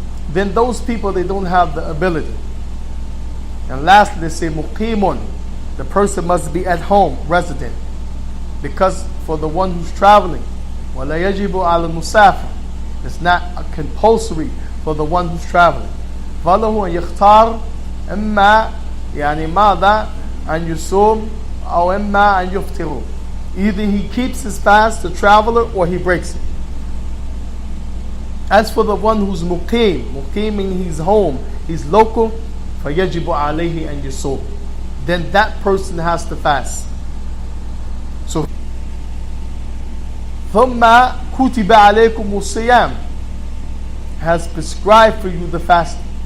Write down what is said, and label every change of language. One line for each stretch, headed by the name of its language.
English: Then those people, they don't have the ability. And lastly, they say muqimun. The person must be at home, resident. Because for the one who's traveling,
Arabic: وَلَا يَجِبُ عَلَى الْمُسَافِرِ,
English: it's not compulsory for the one who's traveling.
Arabic: فَلَهُ أَنْ يَخْتَارِ إِمَّا يعني ماذا أن يصوم أو إما أن يفطر.
English: Either he keeps his fast, the traveler, or he breaks it. As for the one who's muqim meaning he's home, he's local,
Arabic: فَيَجِبُ عَلَيْهِ أَنْ يَصُومِ,
English: then that person has to fast. So
Arabic: ثُمَّ كُتِبَ عَلَيْكُمُ الصِّيَامِ,
English: has prescribed for you the fasting.